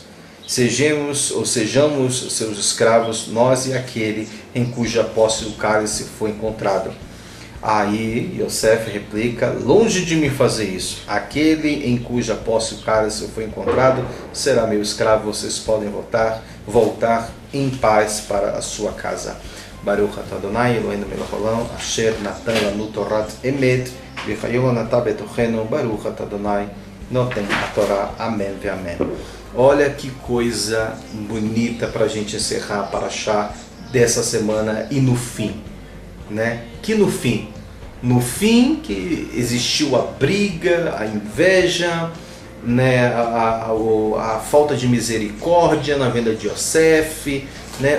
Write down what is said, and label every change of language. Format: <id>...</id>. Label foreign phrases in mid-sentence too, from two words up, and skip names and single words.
<pt>Sejamos seus escravos, nós e aquele em cuja posse o cálice foi encontrado. Aí Yosef replica: longe de me fazer isso. Aquele em cuja posse o cálice foi encontrado será meu escravo. Vocês podem voltar em paz para a sua casa.</pt> <he>ברוך אתה אדוני אלהינו מלך העולם אשר נתן לנו תורת אמת וחיי עולם נטע בתוכנו. ברוך אתה אדוני נותן התורה. אמן ואמן.</he> <pt>Olha que coisa bonita para a gente encerrar a parashá dessa semana. E no fim, né? Que no fim que existiu a briga, a inveja, né? a falta de misericórdia na venda de Yosef, né?</pt>